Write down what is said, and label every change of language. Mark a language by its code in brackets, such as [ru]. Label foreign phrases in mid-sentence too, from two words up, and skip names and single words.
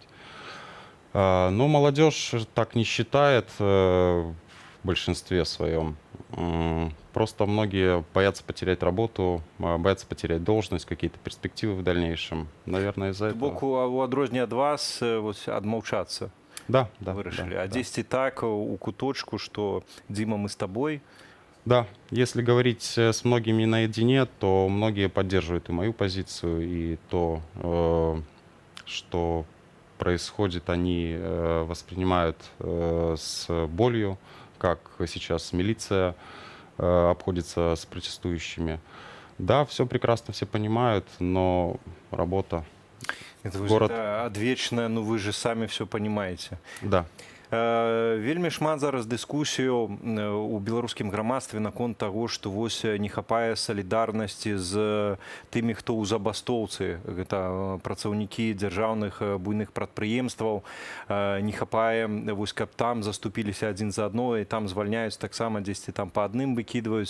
[ru] Но молодежь так не считает в большинстве своем. Просто многие боятся потерять работу, боятся потерять должность, какие-то перспективы в дальнейшем. Наверное, из-за этого. [be] Боку, у адрозненне ад вас адмаўчацца вырашылі. А дзесьці так у куточку, [ru] что Дима, мы с тобой. Да, если говорить с многими наедине, то многие поддерживают и мою позицию, и то, что происходит, они воспринимают с болью, как сейчас милиция обходится с протестующими. Да, все прекрасно, все понимают, но работа, город... Это адвечная, ну вы же сами все понимаете. Да. [be] Вельмі шмат зараз дыскусіяў у беларускім грамадстве наконт таго, што вось не хапае салідарнасці з тымі, хто ў забастоўцы, гэта працаўнікі дзяржаўных буйных прадпрыемстваў, не хапае, вось каб там заступіліся адзін за адно і там звальняюць таксама дзесьці там па адным выкідваюць.